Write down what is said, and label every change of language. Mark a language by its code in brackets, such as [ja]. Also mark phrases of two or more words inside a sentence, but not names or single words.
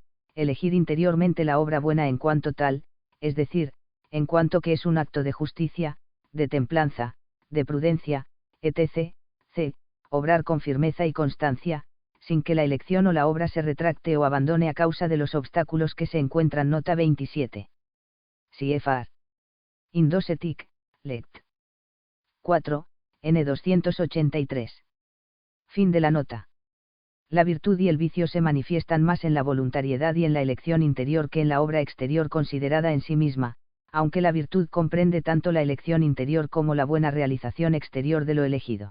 [es] Elegir interiormente la obra buena en cuanto tal, es decir, en cuanto que es un acto de justicia, de templanza, de prudencia, etc. c. Obrar con firmeza y constancia, sin que la elección o la obra se retracte o abandone a causa de los obstáculos que se encuentran. Nota 27. CFR. IN 2 ETIC, LET. 4, N283. Fin de la nota. La virtud y el vicio se manifiestan más en la voluntariedad y en la elección interior que en la obra exterior considerada en sí misma, aunque la virtud comprende tanto la elección interior como la buena realización exterior de lo elegido.